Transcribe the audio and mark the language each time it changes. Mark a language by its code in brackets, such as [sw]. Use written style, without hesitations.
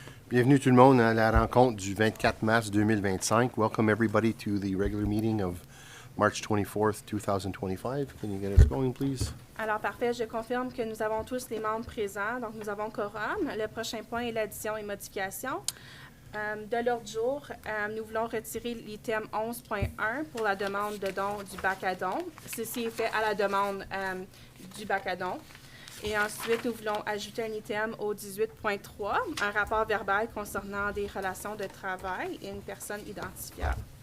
[fr] Bienvenue tout le monde à la rencontre du 24 mars 2025. [en] Welcome everybody to the regular meeting of March 24th, 2025. Can you get us going, please? [fr] Alors, parfait. Je confirme que nous avons tous les membres présents. Donc, nous avons quorum. Le prochain point est l'addition et modification. De l'ordre du jour, nous voulons retirer l'item 11.1 pour la demande de don du bac à don. Ceci est fait à la demande du bac à don. Et ensuite, nous voulons ajouter un item au 18.3, un rapport verbal concernant des relations de travail et une personne identifiable.